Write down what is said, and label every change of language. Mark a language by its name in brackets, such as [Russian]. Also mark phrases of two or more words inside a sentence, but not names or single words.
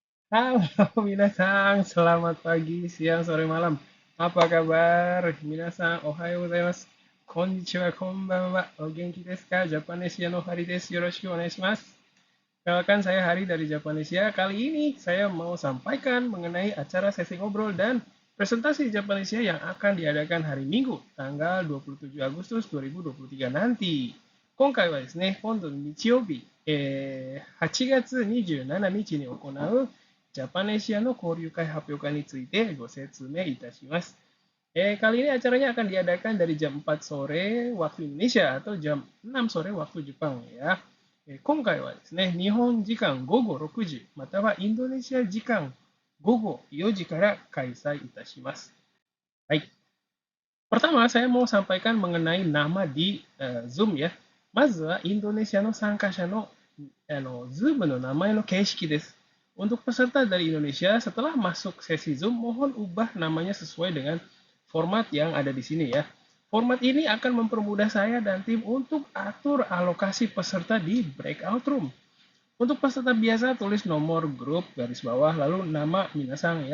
[Indonesian] Halo, minasan. Selamat pagi, siang, sore, malam. Apa kabar? [Japanese] 皆さん、おはようございます。こんにちは、こんばんは. お元気ですか？Japanesia の Hari です。よろしくお願いします. [Indonesian] Kenalkan saya Hari dari Japanesia. Kali ini saya mau sampaikan mengenai acara sesi ngobrol dan presentasi Japanesia yang akan diadakan hari Minggu, tanggal 27 Agustus 2023 nanti. [Japanese] 今回はですね、今度の日曜日、8月27日に行うジャパネシアの交流会発表会についてご説明いたします。 [Indonesian] Kali ini acaranya akan diadakan dari jam 4 sore waktu Indonesia atau jam 6 sore waktu Jepang ya. [Japanese] 今回はですね、日本時間午後6時、またはインドネシア時間午後4時から開催いたします。 [Indonesian] はい。Pertama, saya mau sampaikan mengenai nama di Zoom ya. [Japanese] まずはインドネシアの参加者のZoom の名前の形式です。 [Indonesian] Untuk peserta dari Indonesia, setelah masuk sesi Zoom, mohon ubah namanya sesuai dengan format yang ada di sini ya. Format ini akan mempermudah saya dan tim untuk atur alokasi peserta di breakout room. Untuk peserta biasa, tulis nomor grup garis bawah lalu nama minasang ya.